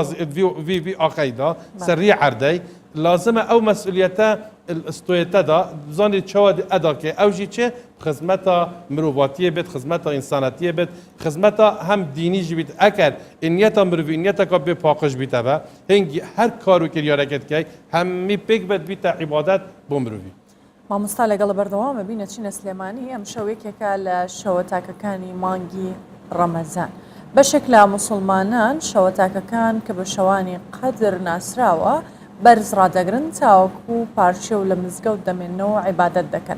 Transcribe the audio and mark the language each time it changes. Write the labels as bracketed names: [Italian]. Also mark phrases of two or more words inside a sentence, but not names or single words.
[Kurdish] vî axeyî da serî erdey lazim e ew mesuliyete stoyete da zanî çawa edakê ew jî çi xizmeta mirovatiyê bêt, xizmeta însanetiyê bêt, xizmeta hem dînî jî bît eker niyeta mirovî niyeteka bê paqij bîteve hingî her kar û kiryareket key hemî pêk bet bîte îbadet بۆ mirovî. [Central Kurdish] مامۆستا لەگەڵ بەردەوامە بینە چینە سلێمانی ئەم شەوێکێکە لە شەوە تاکەکانی مانگی ڕەمەزان. بەشێک لە موسڵمانان شەوە تاکەکان کە بە شەوانی قەدر ناسراوە بەرز ڕادەگرن تاوەکو پارچێ و لە مزگەوت دەمێنەوە عیبادەت دەکەن.